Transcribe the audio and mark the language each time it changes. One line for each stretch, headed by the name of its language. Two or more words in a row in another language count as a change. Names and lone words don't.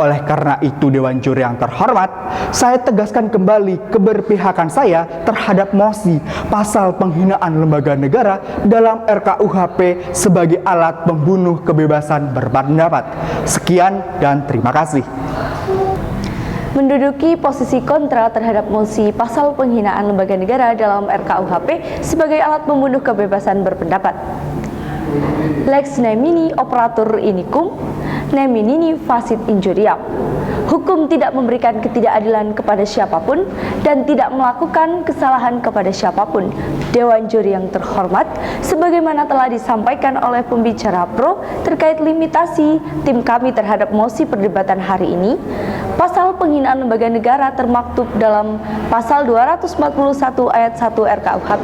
Indonesian: Oleh karena itu, Dewan Juri yang terhormat, saya tegaskan kembali keberpihakan saya terhadap mosi pasal penghinaan lembaga negara dalam RKUHP sebagai alat pembunuh kebebasan berpendapat. Sekian dan terima kasih. Menduduki posisi kontra terhadap mosi pasal penghinaan lembaga negara dalam RKUHP sebagai alat pembunuh kebebasan berpendapat.
Latin: Lex nemini operatur inicum, nemini facit injuriam.
Indonesian: Hukum tidak memberikan ketidakadilan kepada siapapun dan tidak melakukan kesalahan kepada siapapun. Dewan Juri yang terhormat, sebagaimana telah disampaikan oleh pembicara pro terkait limitasi tim kami terhadap mosi perdebatan hari ini, pasal penghinaan lembaga negara termaktub dalam pasal 241 ayat 1 RKUHP.